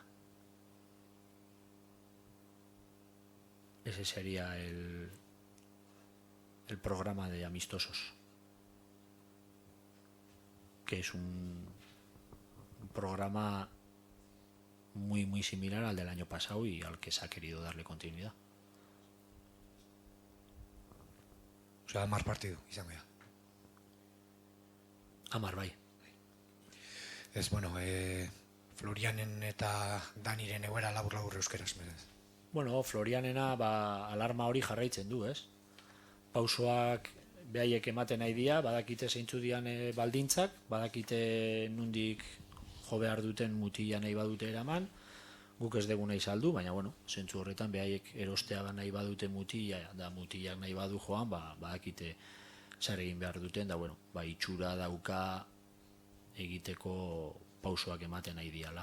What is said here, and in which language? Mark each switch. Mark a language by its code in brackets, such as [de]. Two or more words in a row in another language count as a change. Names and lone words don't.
[es] Ese sería el programa de amistosos, que es un programa muy similar al del año pasado y al que se ha querido darle continuidad. O sea, más partido, [eu] izango da. Amar bai. Ez, bueno, Florianen eta Daniren egoera labur euskeraz, berez. Bueno, Florianena alarma hori jarraitzen du, ez? Pausoak behaiek ematen nahi dira, badakite zeintzu dian baldintzak, badakite nundik jo behar duten mutila nahi badute eraman, guk ez dugu nahi saldu, baina bueno, zentzu horretan behaiek erostea nahi badute mutila, da mutilak nahi badu joan, badakite zer egin behar duten, da bueno, itxura dauka egiteko pausoak ematen nahi diala.